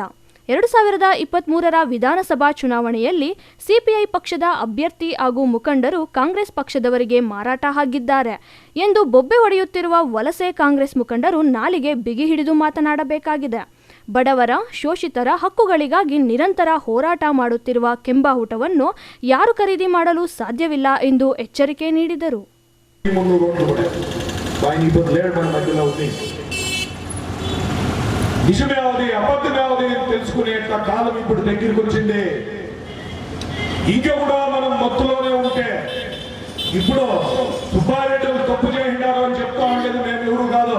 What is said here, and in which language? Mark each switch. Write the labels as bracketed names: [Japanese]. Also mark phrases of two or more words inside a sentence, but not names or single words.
[Kannada] 2023ರ ವಿಧಾನಸಭಾ ಚುನಾವಣೆಯಲ್ಲಿ ಸಿಪಿಐ ಪಕ್ಷದ ಅಭ್ಯರ್ಥಿ ಹಾಗೂ ಮುಖಂಡರು ಕಾಂಗ್ರೆಸ್ ಪಕ್ಷದವರಿಗೆ ಮಾರಾಟ ಆಗಿದ್ದಾರೆ ಎಂದು ಬೊಬ್ಬೆ ಹೊಡೆಯುತ್ತಿರುವ ವಲಸೆ ಕಾಂಗ್ರೆಸ್ ಮುಖಂಡರು ನಾಲಿಗೆ ಬಿಗಿ ಹಿಡಿದು ಮಾತನಾಡಬೇಕಾಗಿದೆ. ಬಡವರ, ಶೋಷಿತರ ಹಕ್ಕುಗಳಿಗಾಗಿ ನಿರಂತರ ಹೋರಾಟ ಮಾಡುತ್ತಿರುವ ಕೆಂಬಾಹುಟವನ್ನು ಯಾರು ಖರೀದಿ ಮಾಡಲು సాధ్యವಿಲ್ಲ ಎಂದು ఎచ్చరిಕೆ ನೀಡಿದರು. [Telugu] నిజమేవది అబద్ధమేవది తెలుసుకునేట కాలం ఇప్పుడు దగ్గరికి వచ్చింది. ఇంకా కూడా మనం మత్తులోనే ఉంటే, ఇప్పుడు సుబ్బారెడ్డి తప్పు చేసినారు అని చెప్తా ఉండేది మేము ఎవరు కాదు.